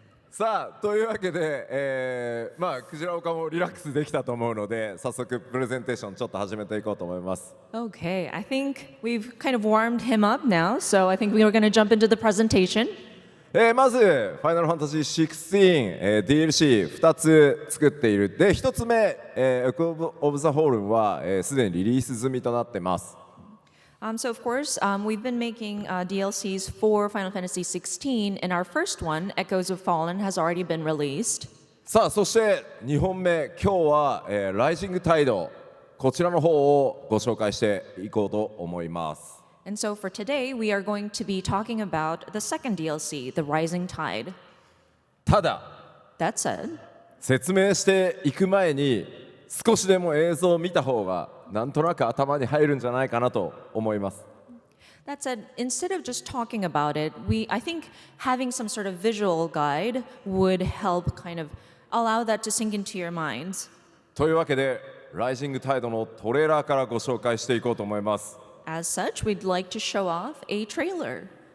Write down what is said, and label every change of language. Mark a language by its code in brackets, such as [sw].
[ja] さあというわけで、クジラ岡もリラックスできたと思うので早速プレゼンテーションちょっと始めていこうと思います。 [en] Okay, I think we've kind of warmed him up now, so I think we are going to jump into the presentation. [ja] まず「ファイナルファンタジー16」DLC2 つ作っているで1つ目「エコー・オブ・ザ・ホールン」はすでにリリース済みとなってます。 [en] So of course, we've been making DLCs for Final Fantasy 16, and our first one, Echoes of Fallen, has already been released. [ja] さあそして2本目今日は「ライジング・タイド」こちらの方をご紹介していこうと思います。 [en] And so for today, we are going to be talking about the second DLC, The Rising Tide. [ja] ただ [en] That said, [ja] 説明していく前に少しでも映像を見た方がなんとなく頭に入るんじゃないかなと思います。 [en] that said, instead of just talking about it, I think having some sort of visual guide would help kind of allow that to sink into your minds. [ja] というわけで「ライジング・タイド」のトレーラーからご紹介していこうと思います。 [en] As such, we'd like to show off a trailer.